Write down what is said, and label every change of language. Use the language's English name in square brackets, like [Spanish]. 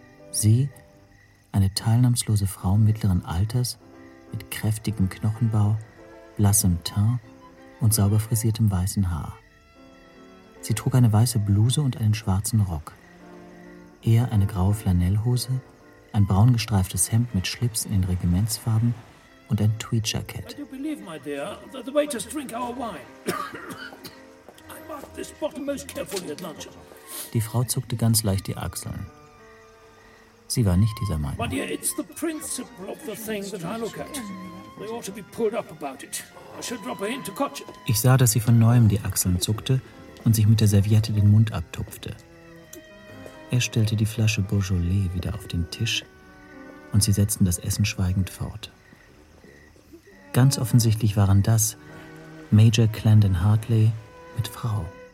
[German] Sie, eine teilnahmslose Frau mittleren Alters, mit kräftigem Knochenbau, blassem Teint und sauber frisiertem weißen Haar. Sie trug eine weiße Bluse und einen schwarzen Rock. Er eine graue Flanellhose, ein braun gestreiftes Hemd mit Schlips in den Regimentsfarben und ein Tweed-Jackett. [English] Do you believe, my dear, that the waiters drink our wine? I mark this bottle most carefully at lunch. [German] Die Frau zuckte ganz leicht die Achseln. Sie war nicht dieser Meinung. [English] My dear, it's the principle of the thing that I look at. They ought to be pulled up about it. I should drop a hint to Kotcher. [German] Ich sah, dass sie von neuem die Achseln zuckte und sich mit der Serviette den Mund abtupfte. Er stellte die Flasche Beaujolais wieder auf den Tisch und sie setzten das Essen schweigend fort. Ganz offensichtlich waren das Major Clendon Hartley mit Frau.